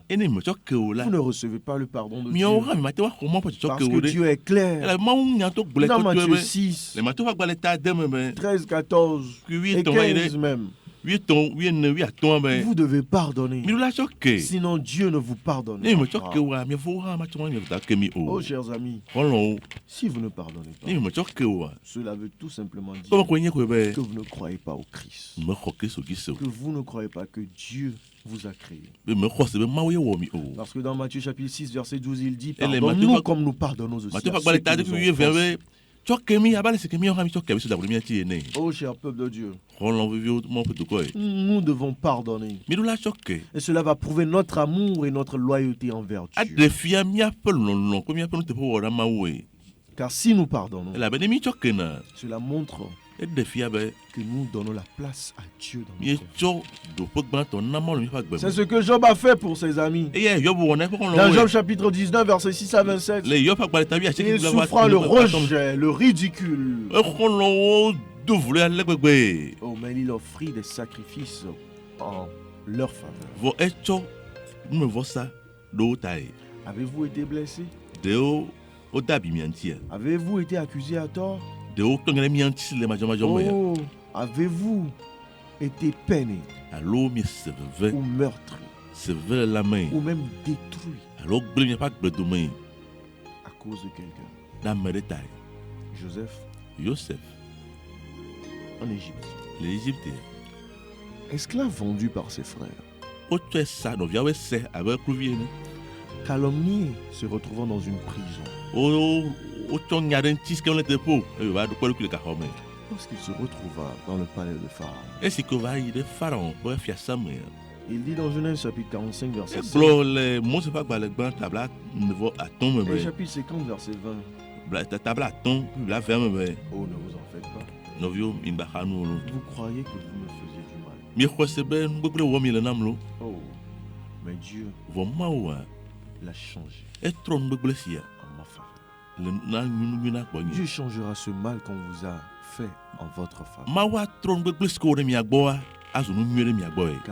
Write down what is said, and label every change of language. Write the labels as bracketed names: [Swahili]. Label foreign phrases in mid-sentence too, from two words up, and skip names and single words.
[Ewe] ene metsɔ ke o la [French] vous ne recevez pas le pardon de [Ewe] miawo [French] Dieu. [Ewe] hã mi mate woaxɔ mɔ ƒe tsɔtsɔ [French] Parce [Ewe] ke [French] que [Ewe] o ɖe [French] Dieu est clair. [Ewe] elabe mawu nya to gblɔe [French] Dans [Ewe] kɔtɔe [French] Matthieu [Ewe] be [French] 6, [Ewe] le mato ƒe agbalẽ ta de me be 13, 14 kui [French] et [Ewe] 8 va yi 15 ɖe [French] même, [Ewe] 8 14 8 be [French] vous devez pardonner. [Ewe] mi ɖo la tsɔ ke [French] Sinon, Dieu ne vous pardonne [Ewe] ne mi metsɔ ke [French] pas. [Ewe] oa miaƒewo hã matsɔ ma miaƒe da ke mi [French] Oh, [Ewe] o [French] chers amis, [Ewe] xɔlɔ̃wo [French] si vous ne pardonnez [Ewe] ne mi [French] pas, [Ewe] metsɔ ke oa [French] cela veut tout simplement dire [Ewe] kɔme ko nye koe be [French] que vous ne croyez pas au Christ. [Ewe] mexɔ kristu dzi se o [French] Que vous ne croyez pas que Dieu vous a créé. [Ewe] be mexɔ se be mawu ye wɔ mi o [French] Parce que dans Matthieu chapitre 6, verset 12, il dit, Et les pardonne-nous Matthieu- comme nous pardonnons aussi [Ewe] mato ƒe [French] à ceux [Ewe] agbalẽ ta [French] qui [Ewe] de [French] nous [Ewe] kui [French] ont [Ewe] 20 [French] offensés. [Ewe] be tsɔ ke mi abe ale si ke miawo hã mi tsɔ ke mi so da ɖe miati ene [French] Oh, cher peuple de Dieu, [Ewe] xɔlɔ̃ viviwo mawo ƒe dukɔ ye [French] nous devons pardonner. [Ewe] mi ɖo la tsɔ ke [French] Et cela va prouver notre amour et notre loyauté envers Dieu. [Ewe] aɖe fia miaƒe lɔlɔ̃ kple miaƒe nuteƒe wɔ ɖe mawu ye [French] Car si nous pardonnons, [Ewe] elabe ne mi tsɔ ke na [French] cela montre [Ewe] eɖe fia be [French] que nous donnons la place à Dieu dans notre vie. [Ewe] mietsɔ ɖoƒe gbãtɔ na mawu le miaƒe agbe [French] C'est [Ewe] me [French] ce que Job a fait pour ses amis. [Ewe] eya Yob wɔ na eƒe [French] Dans [Ewe] xɔlɔ̃wo [French] Job [Ewe] ye [French] chapitre 19, verset 6 à 27, [Ewe] le Yob ƒe agbalẽ ta wi [French] il souffrant le rejet, le ridicule. [Ewe] exɔlɔ̃wo do vlo ale gbegbe [French] Oh, mais il offrit des sacrifices en leur faveur. [Ewe] vɔ etsɔ numevɔsa ɖo wo ta ye [French] Avez-vous été blessé? [Ewe] ɖewo wode abi mia ŋutia [French] Avez-vous été accusé à tort? [Ewe] ɖewo tɔ nya ɖe mia ŋuti le madzɔmadzɔ me ya [French] Oh, avez-vous été peiné [Ewe] alo miese veve [French] ou meurtri [Ewe] seve le lãme [French] ou même détruit [Ewe] alo gblẽ miaƒe agbledome [French] à cause de quelqu'un? [Ewe] ɖe ame ɖe ta ye [French] Joseph [Ewe] Yosef [French] en Égypte, [Ewe] le Égypte [French] esclave vendu par ses frères, [Ewe] wotsɔe sa nɔviawoe se abe kluvi ene [French] calomnié, se retrouvant dans une prison. [Ewe] wotsɔ nya ɖe ŋuti si ke wole teƒe o eye wòva ɖo kpe ɖokui le gaxɔ me [French] Lorsqu'il se retrouva dans le palais de Pharaon, [Ewe] esi ke va yi ɖe Pharaon ƒe fiasa me [French] il dit dans Genèse chapitre 45, verset 5, [Ewe] egblɔ le Mose ƒe agbalẽ gbã tabla 95 me [French] et [Ewe] be [French] chapitre 50, verset 20. [Ewe] tabla 5 la 20 me be [French] Oh, ne vous en faites pas. [Ewe] nɔviwo migbaxa nuwo lo [French] Vous croyez que vous me faisiez du mal. [Ewe] miexɔ se be nugbegble wɔ mi le nam lo [French] Oh, mais Dieu [Ewe] vɔ Mawua [French] l'a changé [Ewe] etrɔ nugbegble sia [French] en ma faveur. [Ewe] le na nyununyui na gbɔnye [French] Dieu changera ce mal qu'on vous a fait en votre faveur. [Ewe] Mawu atrɔ nugbegble si ke wɔ ɖe mia gbɔa azu nu nyui ɖe mia gbɔ ye